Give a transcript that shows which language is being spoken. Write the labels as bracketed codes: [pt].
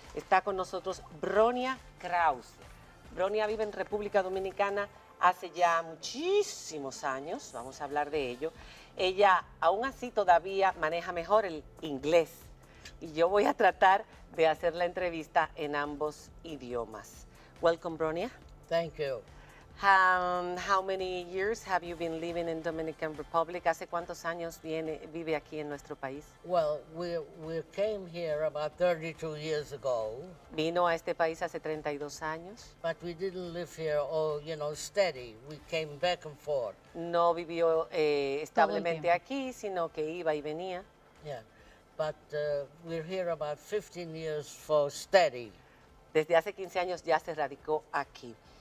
[es] Está con nosotros Bronia Krause. Bronia vive en República Dominicana hace ya muchísimos años, vamos a hablar de ello. Ella aún así todavía maneja mejor el inglés y yo voy a tratar de hacer la entrevista en ambos idiomas. [en] Welcome, Bronia. Thank you. How many years have you been living in Dominican Republic? [es] ¿Hace cuántos años vive aquí en nuestro país? [en] Well, we came here about 32 years ago. [es] Vino a este país hace 32 años. [en] But we didn't live here, steady. We came back and forth. [es] No vivió establemente aquí, sino que iba y venía. [en] Yeah, but we're here about 15 years for steady. [es] Desde hace 15 años ya se radicó aquí.